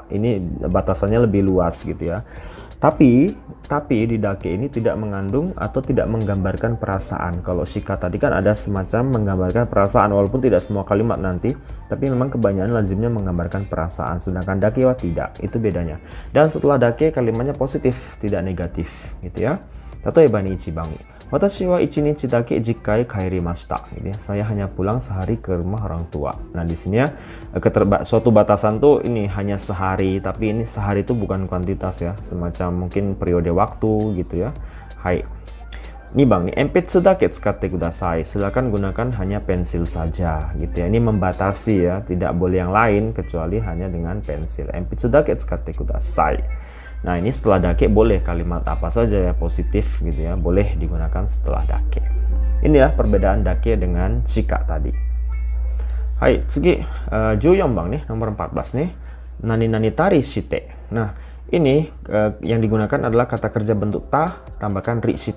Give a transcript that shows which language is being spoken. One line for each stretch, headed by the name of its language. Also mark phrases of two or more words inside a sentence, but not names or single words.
Indonesian: Ini batasannya lebih luas gitu ya. Tapi di dake ini tidak mengandung atau tidak menggambarkan perasaan. Kalau shika tadi kan ada semacam menggambarkan perasaan, walaupun tidak semua kalimat nanti, tapi memang kebanyakan lazimnya menggambarkan perasaan. Sedangkan
Japanese: だけは
Indonesian: tidak, itu bedanya. Dan setelah dake kalimatnya positif, tidak negatif, gitu ya.
Japanese: 例えば に 一番. 私は一日だけじかいかいりました.
Indonesian: Gitu ya. Saya hanya pulang sehari ke rumah orang tua. Nah, di sini ya suatu batasan tuh ini hanya sehari, tapi ini sehari itu bukan kuantitas ya, semacam mungkin periode waktu gitu ya.
Japanese: はい。にばん、鉛筆だけ使ってください.
Indonesian: Silakan gunakan hanya pensil saja gitu ya. Ini membatasi ya, tidak boleh yang lain kecuali hanya dengan pensil.
Japanese: 鉛筆だけ使ってください.
Indonesian: Nah, ini setelah dake boleh kalimat apa saja ya, positif gitu ya, boleh digunakan setelah dake. Ini ya perbedaan dake dengan shika tadi.
Japanese: はい、次14番
Indonesian: nih, nomor 14 nih.
Japanese: なになにたりして.
Indonesian: Nah, ini yang digunakan adalah kata kerja bentuk ta tambahkan
Japanese: りして.